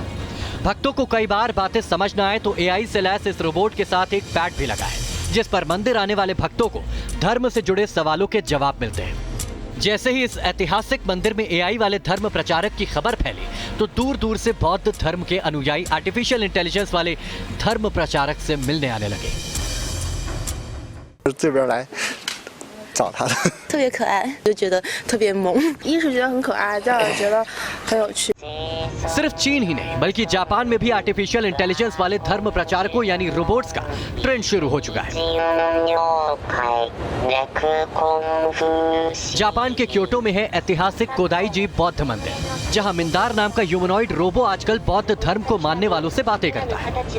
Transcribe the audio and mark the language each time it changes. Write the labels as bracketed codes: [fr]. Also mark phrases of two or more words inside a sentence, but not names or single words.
[hi] भक्तों को कई बार बातें समझ न आए तो एआई से लैस इस रोबोट के साथ एक पैड भी लगा है जिस पर मंदिर आने वाले भक्तों को धर्म से जुड़े सवालों के जवाब मिलते हैं। जैसे ही इस ऐतिहासिक मंदिर में एआई वाले धर्म प्रचारक की खबर फैली तो दूर दूर से बौद्ध धर्म के अनुयायी [en] artificial intelligence [hi] वाले धर्म प्रचारक से मिलने आने लगे। [zh] 这边来找他的，特别可爱，就觉得特别萌。一是觉得很可爱，再有觉得很有趣。 [hi] सिर्फ चीन ही नहीं बल्कि जापान में भी [en] artificial intelligence [hi] वाले धर्म प्रचारकों यानी रोबोट्स का ट्रेंड शुरू हो चुका है। जापान के क्योटो में है ऐतिहासिक कोदाईजी बौद्ध मंदिर, जहां मिंदार नाम का [en] humanoid robo [hi] आजकल बौद्ध धर्म को मानने वालों से बातें करता है।